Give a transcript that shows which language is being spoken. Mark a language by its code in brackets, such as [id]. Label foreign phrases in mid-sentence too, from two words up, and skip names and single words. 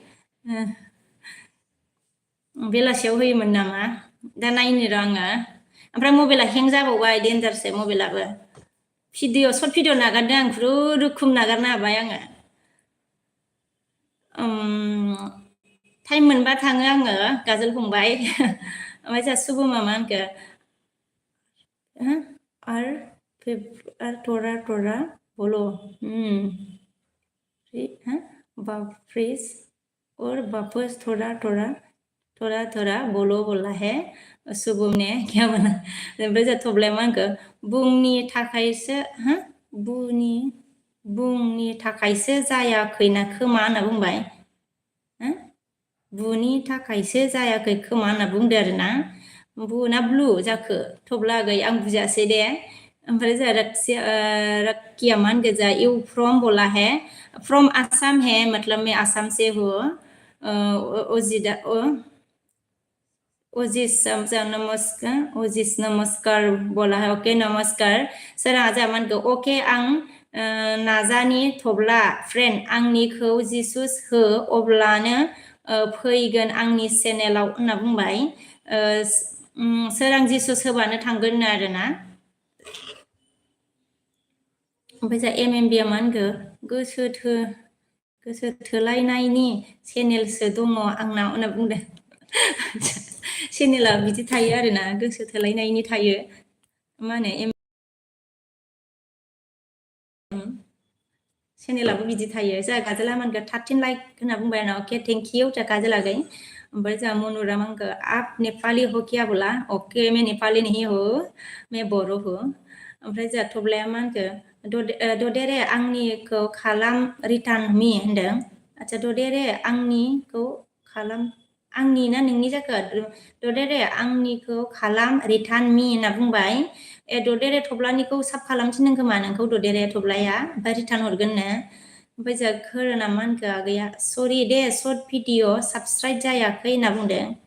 [brx] बेलासियाव होयोमोन नामा दा नायनो र' आङो ओमफ्राय मबाइला हें जाबावबाय डेन्जारसो मबाइलाबो [en] short video [brx] नागारदों आं खुनुरुखुम नागारनो हाबाय आङो टाइम मोनबा थाङो आङो गाजोल फंबाय ओमफ्राय जा सुबुमा मा होनखो थरा बोलो [hi] फ्रेश और वापस थोड़ा बोलो बोला है शुभम ने क्या बना [brx] ओमफ्राय जा थब्लाया मा होनखो बुंनि थाखायसो जायाखैना खोमा होनना बुंबाय बुनि थाखायसो जायाखै खोमा होनना बुंदो आरोना बु ना ब्लु जाखो थब्ला आगै आं बुजियासै दे ओमफ्राय जा रक्किया मा होनगोन जा [en] you from [hi] बोला है फ्रम आसाम है मतलब मैं आसाम से हूँ [brx] ओजिस नमस्कार बोला है ओके नमस्कार सोराङा जा मा होनगो अके आं नाजानि थब्ला फ्रेन्ड आंनिखौ जिसुस हो अब्लानो फैगोन आंनि चेनेलाव होनना बुंबाय सोरां जिसुस होबानो थांगोन आरोना ओमफ्राय जा MMBया मा होनखो गोसो थोलायनायनि चेनेलसो दङ आंनाव होनना बुंदों चेनेला बिदि थायो आरोना गोसो थोलायनायनि थायो मा होनो चेनेलाबो बिदि थायो जा गाजोला मा होनखो 13 लाइक होनना बुंबाय आरोना अके थेंकिउ जा गाजोल आगै ओमफ्राय जा मनुरा मा [hi] होनखो आप नेपाली हो क्या बोला ओके मैं नेपाली नहीं हो मैं बर' हो [brx] ओमफ्राय जा थब्लाया मा होनखो ददेरे आंनिखौ खालाम [en] return me [brx] होनदों आच्छा ददेरे आंनिखौ खालाम आंनि ना नोंनि जाखो ददेरे आंनिखौ खालाम [en] return me [brx] होनना बुंबाय ददेरे थब्लानिखौ साब खालामथिनदों खोमा नोंखौ ददेरे थब्लाया ओमफ्राय रिटार्न हरगोननो ओमफ्राय जा खोरोना मा होनखो आगैया सरि दे [en] short video subscribe [brx] जायाखै होनना बुंदों